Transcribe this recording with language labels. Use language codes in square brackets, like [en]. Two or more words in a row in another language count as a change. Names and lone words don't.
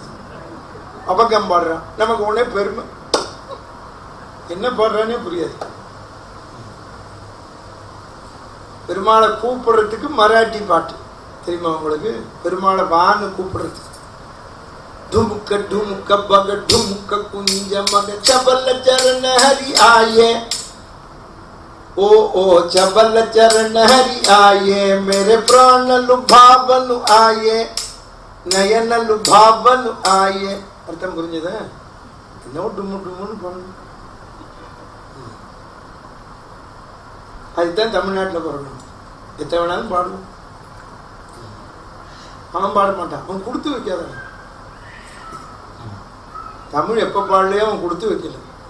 [ta] அபங்கம் பாடுறான், நமக்கு ஒன்றே பெருமை, என்ன பாடுறானே புரியாது. பெருமாளை கூப்பிடுறதுக்கு மராட்டி பாட்டு தெரியுமா உங்களுக்கு? பெருமாளை வான்னு கூப்பிடுறதுக்கு டுமுக்க டுமுக்க பக டுமுக்க குஞ்ச மக [hi] चपल चरण हरि आये, ओ ओ चबल चरण हरि आये, मेरे प्राण लुभावन आये, नयन लुभावन आये. [ta] அர்த்தம் புரிஞ்சதா? என்ன டும்மு டும்முன்னு பண்ணு. அதுதான் தமிழ்நாட்டில் பிறக்கணும். எத்தனை வேணாலும் பாடுவோம். அவன் பாட மாட்டான், அவன் கொடுத்து வைக்காத. தமிழ் எப்போ பாடலையோ அவன் கொடுத்து வைக்கல.